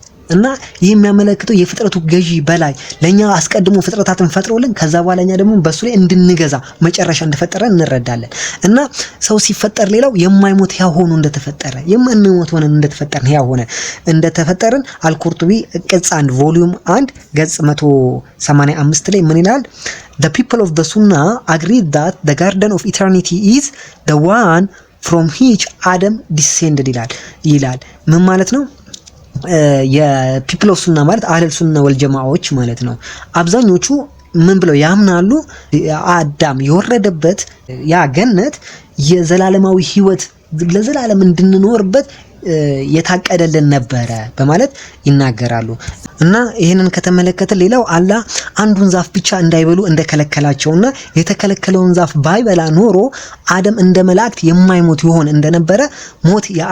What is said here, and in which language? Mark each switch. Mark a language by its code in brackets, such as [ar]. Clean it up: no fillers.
[am] እና ይህ የሚያመለክተው የፍጥረቱ ገዢ በላይ ለኛ አስቀድሞ ፍጥረታትን ፈጥሮልን ከዛ በኋላኛ ደግሞ በሱ ላይ እንድንገዛ መጨረሻ እንደፈጠረን እንረዳለን። እና ሰው ሲፈጠር ሌላው የማይሞት ያው ሆኖ እንደተፈጠረ የማንሞት ሆነን እንደተፈጠርን ያው ሆነ እንደተፈጠርን አልቁርጡቢ ቅጽ 1 ቮሊዩም 1 ገጽ 185 ላይ ምን ይላል? [en] The people of the Sunnah agree that the garden of eternity is the one from which Adam descended [am] ይላል። ምን ማለት ነው? የፒፕል ኦፍ ሱና ማለት አህለል ሱና ወልጀማዎች ማለት ነው። አብዛኞቹ ምን ብለው ያምናሉ? አዳም የወረደበት ያ ገነት የዘላለማዊ ህይወት ለዘላለም እንድንኖርበት የታቀደልን ነበረ በማለት ይናገራሉ። እና ይሄንን ከተመለከተ ሌላው አላህ አንዱን ዛፍ ብቻ እንዳይበሉ እንደከለከላቸውና የተከለከለውን ዛፍ ባይበላ ኖሮ አደም እንደ መላእክት የማይሞት ይሆን እንደነበረ ሞት